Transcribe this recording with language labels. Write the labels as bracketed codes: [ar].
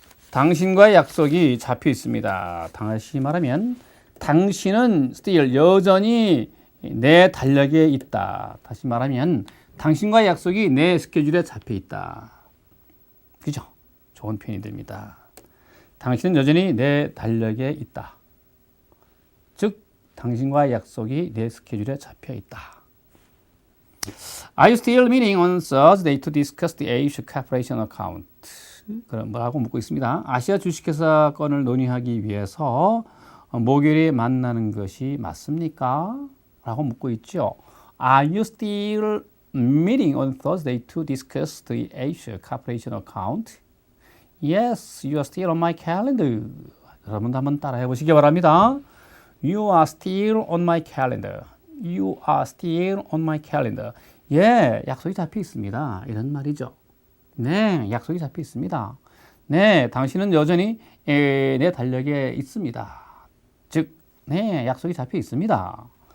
[ko] 당신과의 약속이 잡혀 있습니다. 다시 말하면 당신은 still 여전히 내 달력에 있다. 다시 말하면 당신과의 약속이 내 스케줄에 잡혀 있다. 그죠? 좋은 표현이 됩니다. 당신은 여전히 내 달력에 있다. 즉, 당신과의 약속이 내 스케줄에 잡혀 있다. [en] Are you still meeting on Thursday to discuss the Asia Corporation account? [ko] 그럼 뭐라고 묻고 있습니다. 아시아 주식회사 건을 논의하기 위해서 목요일에 만나는 것이 맞습니까? 라고 묻고 있죠. [en] Are you still meeting on Thursday to discuss the Asia Corporation account? Yes, you are still on my calendar. [ko] 여러분도 한번 따라해 보시기 바랍니다. [en] You are still on my calendar. You are still on my calendar. [ko] 예, 약속이 잡혀 있습니다. 이런 말이죠. 네, 약속이 잡혀 있습니다. 네, 당신은 여전히 내 달력에 있습니다. 즉, 네, 약속이 잡혀 있습니다.